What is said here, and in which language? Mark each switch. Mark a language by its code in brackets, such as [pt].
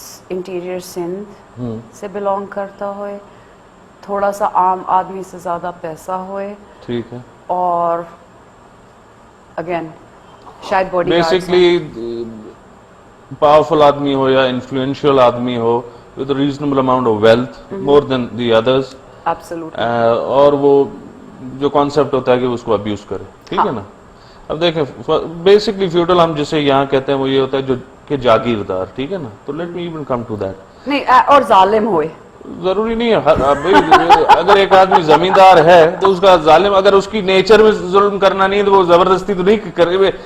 [ur] Interior Sindh سے belong کرتا ہوئے, تھوڑا سا عام آدمی سے زیادہ پیسہ ہوئے, ٹھیک ہے, اور اگین شاید باڈی بیسکلی پاورفل آدمی ہو [en] یا انفلوئنشل آدمی ہو with a reasonable amount of wealth, more than the others. Absolutely. [ur] اور وہ جو کانسیپٹ ہوتا ہے کہ اس کو ابیوز کرے, ٹھیک ہے نا. اب دیکھیں بیسکلی فیوڈل ہم جسے یہاں کہتے ہیں وہ یہ ہوتا ہے جو کہ جاگیردار, ٹھیک ہے نا. [en] تو let me even come to that. [ur] نہیں, اور ظالم ہوئے, ضروری نہیں ہے. اگر ایک آدمی زمیندار ہے تو اس کا ظالم, اگر اس کی نیچر میں ظلم کرنا نہیں ہے تو وہ زبردستی تو نہیں کرے.